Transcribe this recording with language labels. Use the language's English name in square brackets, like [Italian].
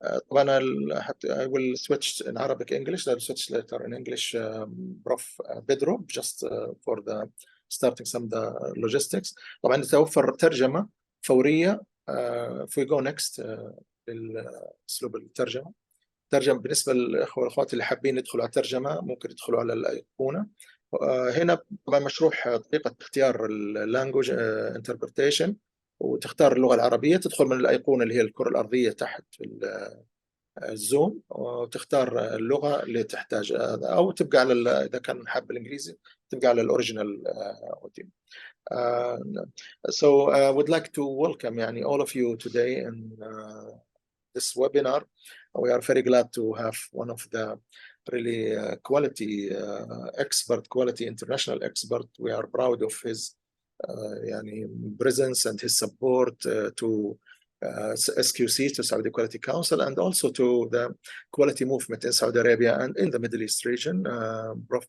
[Arabic] طبعا [English] I will switch in Arabic English. I'll switch later in English. Prof Pedro, just for the starting some of the logistics. [Arabic] طبعا توفر ترجمة فورية. [English] if we go next [Arabic] للأسلوب الترجمة. بالنسبة للأخوة والأخوات اللي حابين يدخلوا على الترجمة ممكن يدخلوا على الأيقونة. هنا طبعا مشروح طريقة اختيار اللانجوج interpretation، وتختار اللغة العربية، تدخل من الأيقونة اللي هي الكرة الأرضية تحت في الزوم، وتختار اللغة اللي تحتاج، أو تبقى على إذا كان حاب الإنجليزي تبقى على الأوريجينال أوديو. [English] So I would like to welcome all of you today in this webinar. We are very glad to have one of the really quality expert, quality international expert. We are proud of his presence and his support to SQC, to Saudi Quality Council, and also to the quality movement in Saudi Arabia and in the Middle East region. Prof.